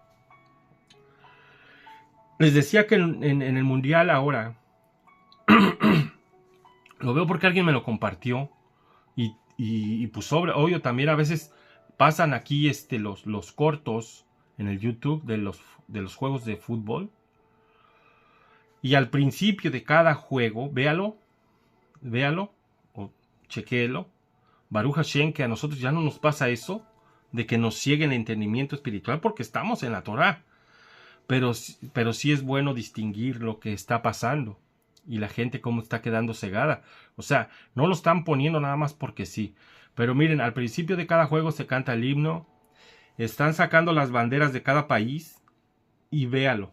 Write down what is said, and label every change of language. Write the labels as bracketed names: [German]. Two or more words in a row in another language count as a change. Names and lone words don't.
[Spanish] Les decía que en el mundial ahora, lo veo porque alguien me lo compartió. Y pues obvio también a veces pasan aquí los cortos en el YouTube de los juegos de fútbol. Y al principio de cada juego, véalo o chequéelo. [Hebrew] ברוך השם, [Spanish] que a nosotros ya no nos pasa eso, de que nos ciegue el entendimiento espiritual, porque estamos en la Torah. Pero sí es bueno distinguir lo que está pasando y la gente cómo está quedando cegada. O sea, no lo están poniendo nada más porque sí. Pero miren, al principio de cada juego se canta el himno, están sacando las banderas de cada país y véalo.